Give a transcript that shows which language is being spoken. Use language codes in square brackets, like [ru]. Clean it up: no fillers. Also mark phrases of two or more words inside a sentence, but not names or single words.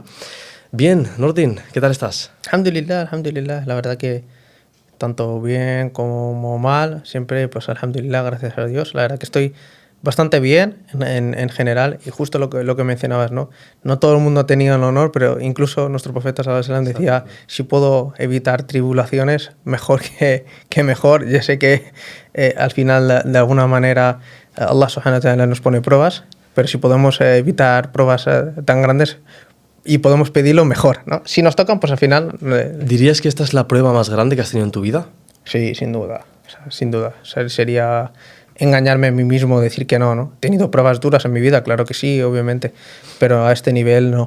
[es] Bien, Nordin, ¿qué tal estás? Alhamdulillah. La verdad que tanto bien como mal, siempre, pues alhamdulillah, gracias a Dios. La verdad que estoy bastante bien en general, y justo lo que mencionabas, ¿no? No todo el mundo ha tenido el honor, pero incluso nuestro profeta [ar] صلى الله عليه وسلم [es] decía, si puedo evitar tribulaciones, mejor que mejor. Yo sé que al final, de alguna manera, [ar] الله سبحانه وتعالى [es] nos pone pruebas, pero si podemos evitar pruebas tan grandes y podemos pedirlo, mejor, ¿no? Si nos tocan, pues al final... ¿Dirías que esta es la prueba más grande que has tenido en tu vida? Sí, sin duda. Sin duda. Sería engañarme a mí mismo, decir que no. He tenido pruebas duras en mi vida, claro que sí, obviamente, pero a este nivel no.